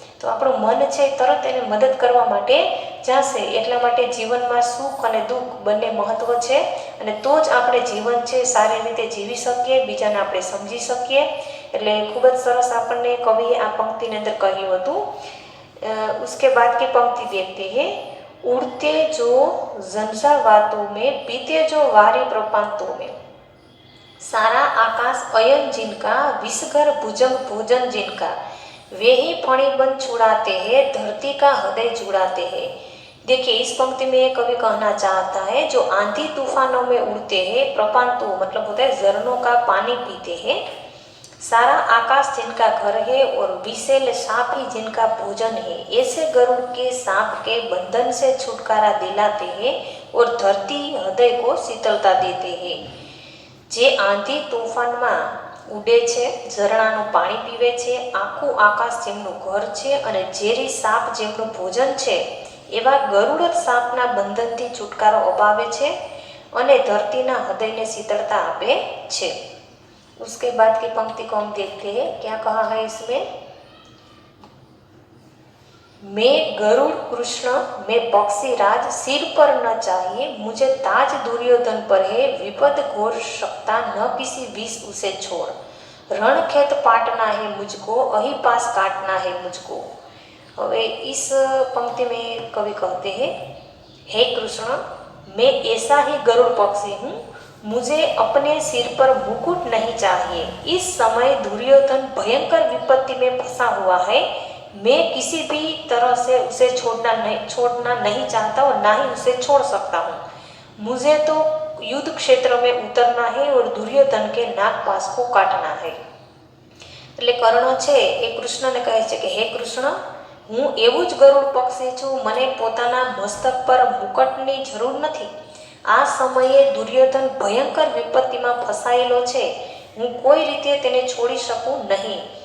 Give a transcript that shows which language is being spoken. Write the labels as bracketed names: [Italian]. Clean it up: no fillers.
[Gujarati] તો આપણું મન છે તરત એને મદદ કરવા માટે જશે. એટલા માટે જીવનમાં સુખ અને દુઃખ બંને મહત્ત્વ છે અને તો જ આપણે જીવન છે સારી રીતે જીવી શકીએ, બીજાને આપણે સમજી શકીએ. એટલે ખૂબ જ સરસ આપણને કવિએ આ પંક્તિની અંદર કહ્યું હતું. [Hindi] उसके बाद की पंक्ति देखते हैं। उड़ते जो झंझावातों में, पीते जो वारी प्रपांतों में, सारा आकाश अयन जिनका, विषगर भुजंग भोजन जिनका, वे ही फणिबंद छुड़ाते हैं, धरती का हृदय जुड़ाते हैं। देखिए इस पंक्ति में कवि कहना चाहता है जो आंधी तूफानों में उड़ते हैं, प्रपांतों मतलब होता है झरनों का पानी पीते हैं, सारा आकाश जिनका घर है और विशेल सांप ही जिनका भोजन है, ऐसे गरुड़ के सांप के बंधन से छुटकारा दिलाते हैं और धरती हृदय को शीतलता देते हैं। [Gujarati] जे आंधी तूफाનમાં ઉડે છે, ઝરણાનું પાણી પીવે છે, આખું આકાશ જેમનું ઘર છે અને ઝેરી સાપ જેમનું ભોજન છે, એવા ગરુડ સાપના બંધનથી છુટકારો અપાવે છે અને ધરતીના હૃદયને શીતળતા આપે છે. [Hindi] उसके बाद की पंक्ति को हम देखते हैं क्या कहा है इसमें। मैं गरुड़ कृष्ण, मैं पक्षी राज, सिर पर न चाहिए मुझे ताज, दुर्योधन पर है विपद घोर सकता, न किसी विष उसे छोड़, रण खेत पाटना है मुझको, अही पास काटना है मुझको। [Gujarati] હવે [Hindi] इस पंक्ति में कवि कहते हैं, हे कृष्ण मैं ऐसा ही गरुड़ पक्षी हूँ, मुझे अपने सिर पर मुकुट नहीं चाहिए। इस समय दुर्योधन भयंकर विपत्ति में फंसा हुआ है, मैं किसी भी तरह से उसे छोड़ना नहीं चाहता और ना ही उसे छोड़ सकता हूँ। मुझे तो युद्ध क्षेत्र में उतरना है और दुर्योधन के नाक पास को काटना है। [Gujarati] એટલે કર્ણ છે એ કૃષ્ણને કહે છે કે હે કૃષ્ણ હું એવું જ ગરુડ પક્ષી છું, મને પોતાના મસ્તક પર મુકટની જરૂર નથી. આ સમયે દુર્યોધન ભયંકર વિપત્તિમાં ફસાયેલો છે, હું કોઈ રીતે તેને છોડી શકું નહીં.